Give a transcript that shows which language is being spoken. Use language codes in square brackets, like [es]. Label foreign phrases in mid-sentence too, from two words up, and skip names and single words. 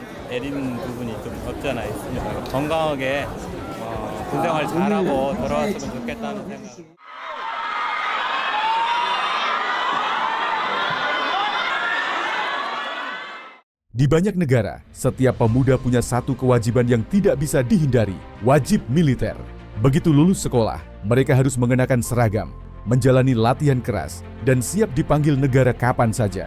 [ko] 내리는 부분이 좀 없지 않아 있습니다. 건강하게 군생활 잘하고 돌아왔으면 좋겠다는 생각. [id] Di banyak negara, setiap pemuda punya satu kewajiban yang tidak bisa dihindari, wajib militer. Begitu lulus sekolah, mereka harus mengenakan seragam, menjalani latihan keras, dan siap dipanggil negara kapan saja.